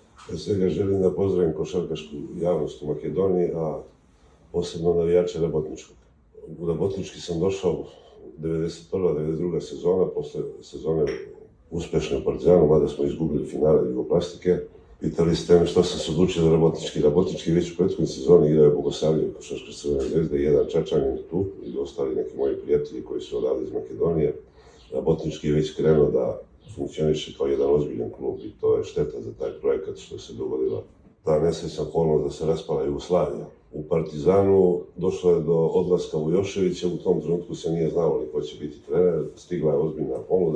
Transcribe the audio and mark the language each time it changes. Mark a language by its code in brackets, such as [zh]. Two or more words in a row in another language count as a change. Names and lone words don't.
[sr] Сега желим да поздравим кошаркашку јавност у Македонија, а посебно навијачи Работничкog. У Работнички сам дошao 91-92 сезона, после сезоне успешне у Партизану, мада смо изгубили финале Југопластике. Питали сте ме што sam se odlučio za Работнички. Работнички веќе у претходнoj сезони игрao je Bogosavljev, Košarkaška Crvena zvezda i jedan Čačanin tu, i ostali neki moji prijatelji koji su odavde iz Makedonije. Работнички je već krenuo da funkcioniše kao jedan ozbiljan klub i to je šteta za taj projekat što se dogodila ta nesrećna okolnost da se raspala Jugoslavija. U Partizanu došlo je do odlaska Vujoševića, u tom trenutku se nije znalo ni ko će biti trener, stigla je ozbiljna ponuda,